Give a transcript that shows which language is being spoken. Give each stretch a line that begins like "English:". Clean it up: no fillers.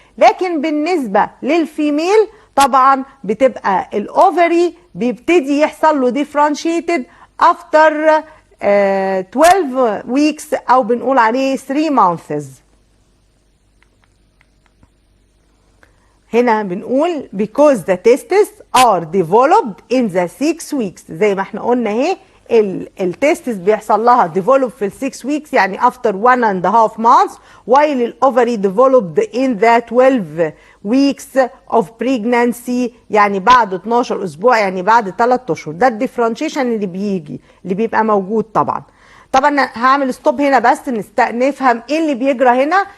Arabic: لكن بالنسبة للفيميل طبعا بتبقى الاوفري بيبتدي يحصل له
English: differentiated after 12 weeks
Arabic: او بنقول عليه 3 months. هنا بنقول
English: because the testes are developed in the 6 weeks.
Arabic: زي ما احنا قلنا اهي التستس بيحصل لها develop في ال 6 weeks يعني after 1.5 months while الاوفري
English: developed in the 12 weeks of pregnancy
Arabic: يعني بعد 12 اسبوع يعني بعد 3 اشهر. ده الديفرنشيشن اللي بيبقى موجود. طبعا هعمل ستوب هنا بس نفهم ايه اللي بيجرى هنا.